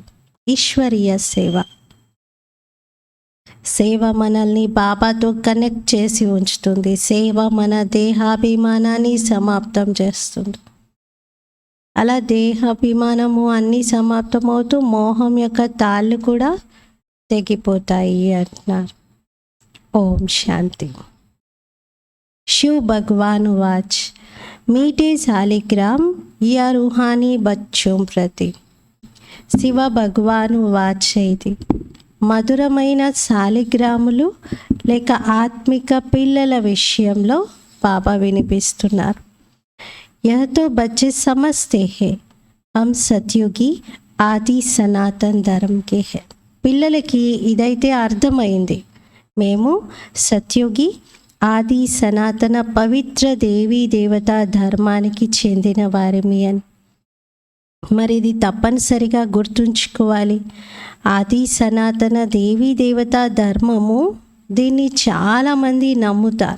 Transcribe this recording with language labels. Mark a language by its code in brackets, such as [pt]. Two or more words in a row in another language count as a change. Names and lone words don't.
[te] ఈశ్వరీయ సేవ. సేవ మనల్ని బాబాతో కనెక్ట్ చేసి ఉంచుతుంది. సేవ మన దేహాభిమానాన్ని సమాప్తం చేస్తుంది. అలా దేహాభిమానము అన్నీ సమాప్తమవుతూ మోహం యొక్క తాళ్ళు కూడా తెగిపోతాయి అంటున్నారు. ఓం శాంతి. [hi] शिव भगवान वाच, मीठे शालिग्राम या रूहानी बच्चों प्रति. [te] శివ భగవాను వాచ్ ఇది. మధురమైన శాలిగ్రాములు లేక ఆత్మిక పిల్లల విషయంలో బాబా వినిపిస్తున్నారు. [hi] यह तो बच्चे समझते हैं हम सतयुगी आदि सनातन धर्म के है. [te] పిల్లలకి ఇదైతే అర్థమైంది, మేము సత్యుగి ఆది సనాతన పవిత్ర దేవీ దేవతా ధర్మానికి చెందిన వారిమి అని. మరి ఇది తప్పనిసరిగా గుర్తుంచుకోవాలి. ఆది సనాతన దేవీ దేవతా ధర్మము, దీన్ని చాలామంది నమ్ముతారు.